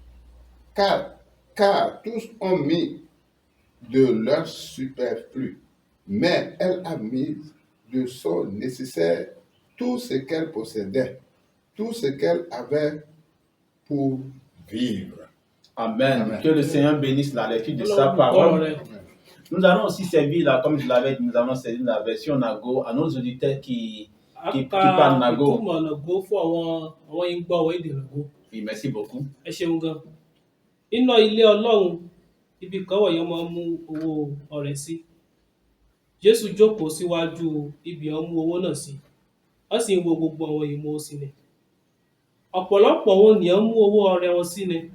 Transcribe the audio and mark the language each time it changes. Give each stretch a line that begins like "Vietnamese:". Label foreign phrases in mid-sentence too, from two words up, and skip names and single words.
French: Car tous ont mis de leur superflu, mais elle a mis de son nécessaire tout ce qu'elle possédait, tout ce qu'elle avait pour vivre. Amen. Amen. Que le Seigneur bénisse la lecture de sa
Yoruba: Ọlọ́run
French: parole.
Yoruba: rẹ̀.
French: Nous allons aussi servir, là, comme je l'avais dit, nous allons servir la version Nago à nos auditeurs qui
Yoruba: Aka
French: parlent Nago.
Yoruba: ìtumọ̀ Nàgó fún àwọn ìgbọ́ àwọn èdè Nàgó.
French: Oui, merci beaucoup.
Yoruba: Ẹ ṣeun gan. Nínú ilé Ọlọ́run, ibi kan wọ̀nyẹn máa ń mú owó ọrẹ sí. Jésù jókòó síwájú ibi ó mú owó náà sí. Ó sì ń wo gbogbo àwọn ìmọ̀ sí ni. Ọ̀pọ̀lọpọ̀ àwọn ènìyàn mú owó ọrẹ wọn sí ni.